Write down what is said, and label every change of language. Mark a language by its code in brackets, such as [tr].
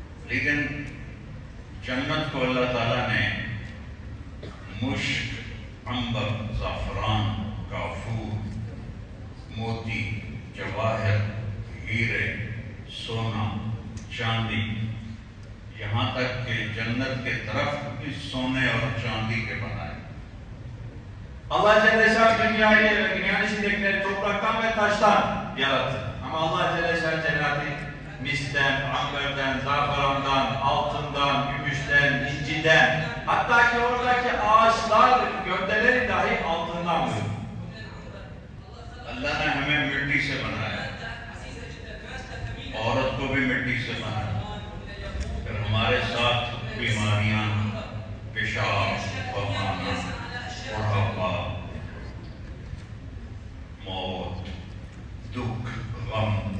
[ur] لیکن جنت کو اللہ تعالیٰ نے مشک، عنبر، زعفران، کافور، موتی، جواہر، ہیرے، سونا، چاندی، یہاں تک کہ جنت کے طرف بھی سونے اور چاندی کے بنائے. [tr] Allah Celle Şah dünyayı ve dünyanın içindekileri topraktan ve taştan yarattı. Ama Allah Celle Şah cenneti misten, amberden, zaferandan, altından, gümüşten, inciden, hatta ki oradaki ağaçlar, gövdeleri dahi altından buyurdu. [ur] اللہ نے ہمیں مٹی سے بنایا، عورت کو بھی مٹی سے بنایا. پھر ہمارے ساتھ بیماریاں، پیشاب، پخانا، بڑھاپا، موت، دکھ، غم.